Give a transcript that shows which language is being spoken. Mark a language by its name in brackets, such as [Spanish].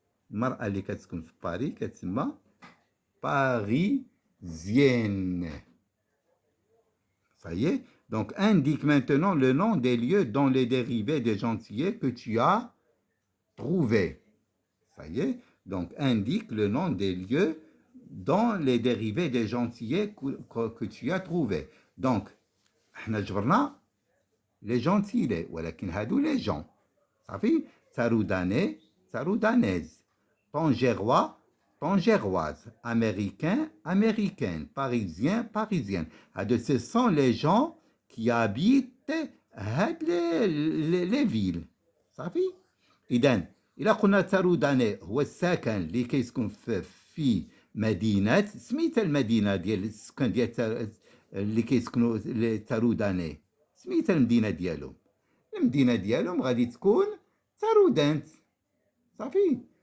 [Arabic] المرأة اللي كتسكن في باري كتسمى parisienne. [French] Ça y est. Donc, indique maintenant le nom des lieux dont les dérivés des gentilés que tu as trouvés. Ça y est. Donc, indique le nom des lieux dont les dérivés des gentilés que tu as trouvés. Donc, [Arabic] احنا جبرنا [French] les gentilés, [Arabic] ولكن هادو [French] les gens. صافي. Taroudanais, taroudanaise. Tangérois, tangéroise. Américain, américaine. Parisien, parisienne. Ce sont les gens qui habitent les villes. [Arabic] صافي. إذا قلنا تاروداني هو الساكن اللي كيسكن في مدينة، سميتها المدينة ديال السكان ديال اللي كيسكنوا تاروداني، سميتها المدينة ديالهم. المدينة ديالهم غادي تكون تارودانت. صافي.